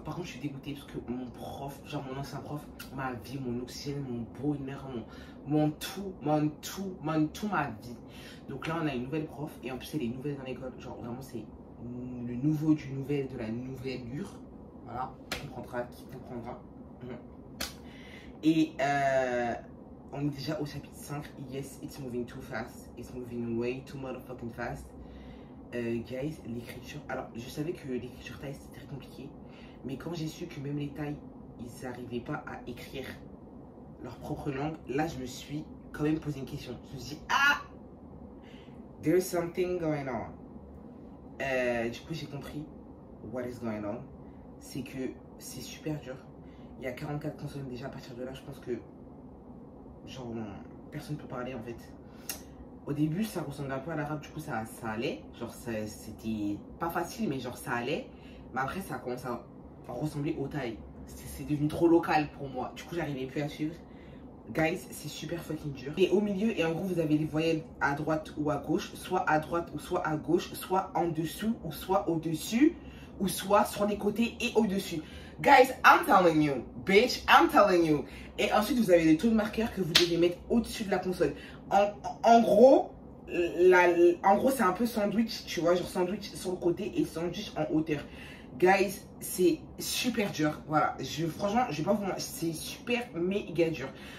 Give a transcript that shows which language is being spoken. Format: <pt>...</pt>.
<fr>Par contre, je suis dégoûtée parce que mon prof, genre mon ancien prof, ma vie, mon oxygène, mon bonheur, mon tout, ma vie. Donc là, on a une nouvelle prof. Et en plus, elle est nouvelle dans l'école. Genre, vraiment, c'est le nouveau du nouvel de la nouvellure. Voilà, on comprendra qui comprendra. Et on est déjà au chapitre 5.</fr> <en>Yes, it's moving too fast. It's moving way too motherfucking fast.</en> <fr>Guys, l'écriture. Alors, je savais que l'écriture thaï c'était très compliqué. Mais quand j'ai su que même les Thaïs, ils n'arrivaient pas à écrire leur propre langue, là, je me suis quand même posé une question. Je me suis dit, ah,</fr> <en>there's something going on.</en> <fr>Du coup, j'ai compris</fr> <en>what is going on.</en> <fr>C'est que c'est super dur. Il y a 44 consonnes déjà. À partir de là, je pense que genre personne ne peut parler en fait. Au début, ça ressemblait un peu à l'arabe. Du coup, ça allait. Genre, c'était pas facile, mais genre ça allait. Mais après, ça commence à ressembler au thaï. C'est devenu trop local pour moi. Du coup, j'arrivais plus à suivre. Guys, c'est super fucking dur. Et au milieu, et en gros, vous avez les voyelles à droite ou à gauche, soit à droite ou soit à gauche, soit en dessous ou soit au-dessus, ou soit sur les côtés et au-dessus.</fr> <en>Guys, I'm telling you, bitch, I'm telling you.</en> <fr>Et ensuite, vous avez des taux de marqueurs que vous devez mettre au-dessus de la console. En gros, c'est un peu sandwich, tu vois, genre sandwich sur le côté et sandwich en hauteur. Guys, c'est super dur. Voilà, franchement, je vais pas vous mentir, c'est super méga dur.</fr>